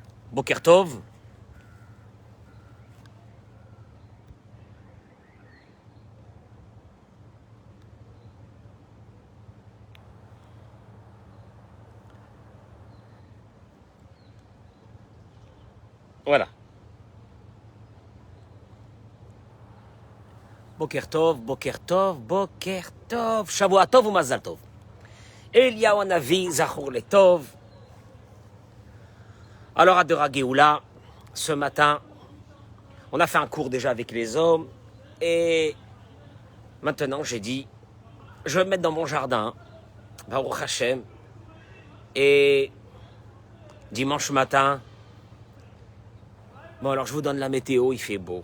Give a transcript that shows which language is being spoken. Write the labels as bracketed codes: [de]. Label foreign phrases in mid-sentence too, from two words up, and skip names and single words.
[he] בוקר טוב. Voilà. בוקר טוב, בוקר טוב, בוקר טוב. שבוע טוב ou מזל טוב. אליהו הנביא, זכור לטוב. [fr] Alors à Dera Geoula, ce matin, on a fait un cours déjà avec les hommes. Et maintenant, j'ai dit, je vais me mettre dans mon jardin, [he] ברוך השם. [fr] Et dimanche matin, bon alors je vous donne la météo, il fait beau.